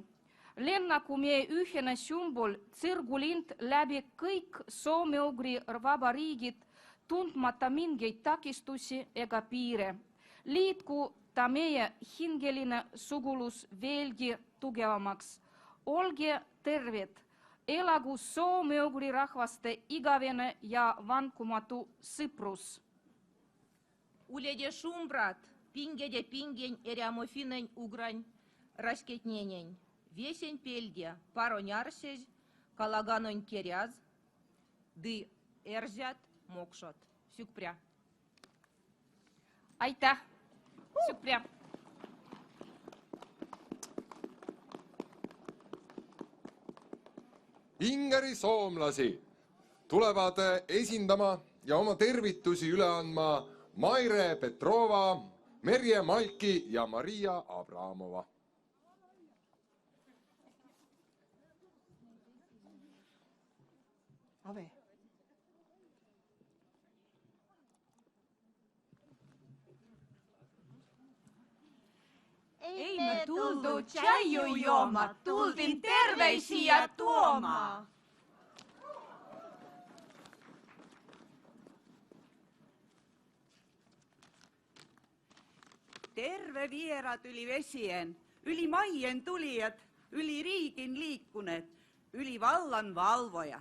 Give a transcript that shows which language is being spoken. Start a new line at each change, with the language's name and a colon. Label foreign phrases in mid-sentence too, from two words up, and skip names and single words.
Estonian: Lennaku meie ühine sümbol tsirgulind läbi kõik soome-ugri vabariigid, tundmata mingeid takistusi ega piire. Liitku ta meie hingeline sugulus veelgi tugevamaks. Olge terved! Elagu soome-ugri rahvaste igavene ja vankumatu sõprus.
Erzya: Ulede šumbrat, pingede pingen eriamofineń ugran rasketneneń. Viesen peldia paronjarsej, kalaganon kerjaz, dy erzjat mokšot. Sükpria.
Estonian: Aitäh! Sükpria! Ingeri soomlasi tulevad esindama ja oma tervitusi üle andma Maire Petrova, Merje Malki ja Maria Abramova.
Finnish: Ave. Ei me tuldu tšäiju jooma, tuldin terveisiä tuoma. Terve vierat yli vesien, yli maien tulijat, yli riigin liikuneet, yli vallan valvojat.